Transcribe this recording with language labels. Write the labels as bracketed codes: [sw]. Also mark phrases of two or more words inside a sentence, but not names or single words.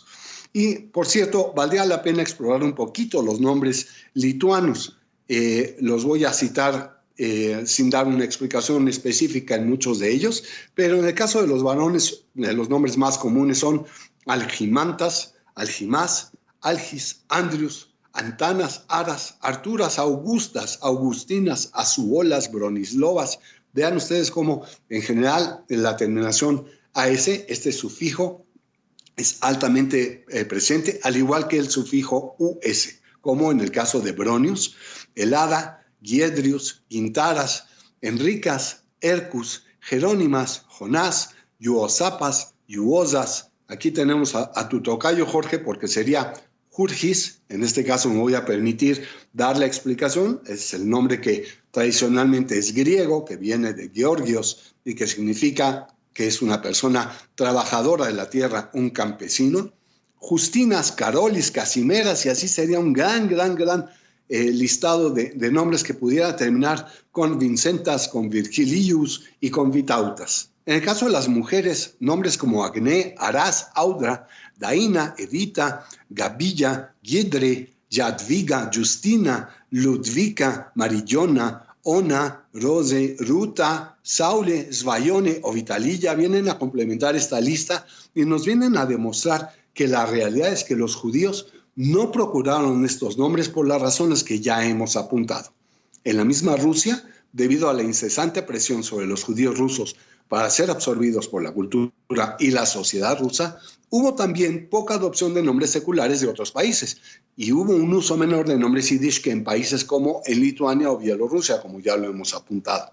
[es] Y, por cierto, valdría la pena explorar un poquito los nombres lituanos. Los voy a citar sin dar una explicación específica en muchos de ellos, pero en el caso de los varones, los nombres más comunes son Algimantas, Algimás, Algis, Andrius, Antanas, Aras, Arturas, Augustas, Augustinas, Azuolas, Bronislovas. Vean ustedes cómo en general en la terminación AS, este sufijo es altamente presente, al igual que el sufijo US, como en el caso de Bronius, Helada, Giedrius, Gintaras, Enricas, Hercus, Jerónimas, Jonás, Yuosapas, Yuosas. Aquí tenemos a tu tocayo, Jorge, porque sería Jurgis. En este caso me voy a permitir dar la explicación. Es el nombre que tradicionalmente es griego, que viene de Georgios y que significa que es una persona trabajadora de la tierra, un campesino. Justinas, Carolis, Casimeras, y así sería un gran listado de nombres que pudiera terminar con Vincentas, con Virgilius y con Vitautas. En el caso de las mujeres, nombres como Agné, Arás, Audra, Daina, Edita, Gabilla, Giedre, Jadviga, Justina, Ludvika, Marillona, Ona, Rose, Ruta, Saule, Svayone o Vitalilla vienen a complementar esta lista y nos vienen a demostrar que la realidad es que los judíos no procuraron estos nombres por las razones que ya hemos apuntado. En la misma Rusia, debido a la incesante presión sobre los judíos rusos para ser absorbidos por la cultura y la sociedad rusa, hubo también poca adopción de nombres seculares de otros países y hubo un uso menor de nombres yiddish que en países como en Lituania o Bielorrusia, como ya lo hemos apuntado.